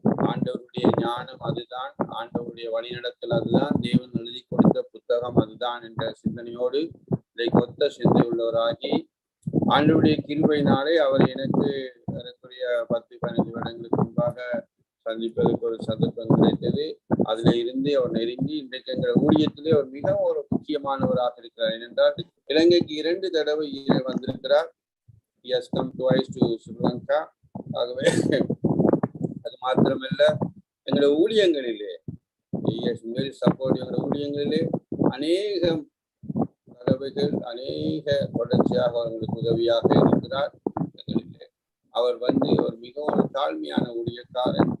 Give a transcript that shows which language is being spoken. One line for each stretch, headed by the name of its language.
Tamil: ஆண்டவருடைய ஞானம் அதுதான், ஆண்டவருடைய வழிநடத்தல் அதுதான், தேவன் எழுதி கொடுத்த புத்தகம் அதுதான் என்ற சிந்தனையோடு இதை கொத்த சிந்தை உள்ளவராகி ஆண்டவருடைய கிருபையினாலே அவர் எனக்குரிய 10-15 வருடங்களுக்கு முன்பாக சந்திப்பதற்கு ஒரு சந்தர்ப்பம் கிடைத்தது. அதுல இருந்து அவர் நெருங்கி இன்றைக்கு எங்கள் ஊழியத்திலே அவர் மிகவும் ஒரு முக்கியமானவராக இருக்கிறார். ஏனென்றால் இலங்கைக்கு 2 தடவை வந்திருக்கிறார்.
English: He has come twice to Sri Lanka.
Tamil: ஆகவே அது மாத்திரமல்ல, எங்களுடைய ஊழியங்களிலே எங்களுடைய ஊழியங்களிலே அநேக தடவைகள் அநேக தொடர்ச்சியாக அவர்களுக்கு உதவியாக இருக்கிறார். எங்களிலே அவர் ஒரு மிகவும் தாழ்மையான ஊழியக்காரர்.